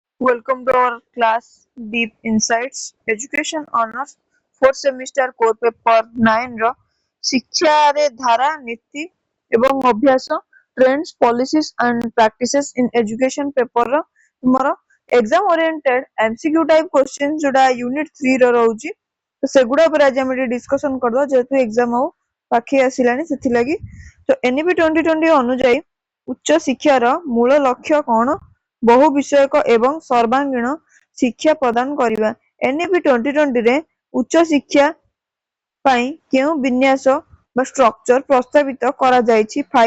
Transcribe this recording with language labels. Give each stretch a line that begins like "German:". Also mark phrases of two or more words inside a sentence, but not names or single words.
English: Welcome to our class Deep Insights Education Honors 4th Semester Core Paper 9
Odia: ର ଶିକ୍ଷାରେ ଧାରା ନୀତି ଏବଂ ଅଭ୍ୟାସ
English: Trends Policies and Practices in Education paper
Odia: ର ତୁମର
English: exam oriented MCQ type questions
Odia: ଯୋଉଟା unit 3 ର ରହୁଛି ତ ସେଗୁଡା ଉପରେ ଆଜି ଆମେ ଟିକେ discussion କରିଦବା ଯେହେତୁ exam ଆଉ ପାଖେଇ ଆସିଲାଣି ସେଥିଲାଗି ତ NEP 2020 ଅନୁଯାୟୀ ଉଚ୍ଚ ଶିକ୍ଷାର ମୂଳ ଲକ୍ଷ୍ୟ କଣ ବହୁ ବିଷୟକ ଏବଂ ସର୍ବାଙ୍ଗୀନ ଶିକ୍ଷା ପ୍ରଦାନ କରିବା NEP 2020 ରେ ଉଚ୍ଚ ଶିକ୍ଷା ପାଇଁ କେଉଁ ବିନ୍ୟାସ ବା ଷ୍ଟ୍ରକ୍ଚର ପ୍ରସ୍ତାବିତ କରାଯାଇଛି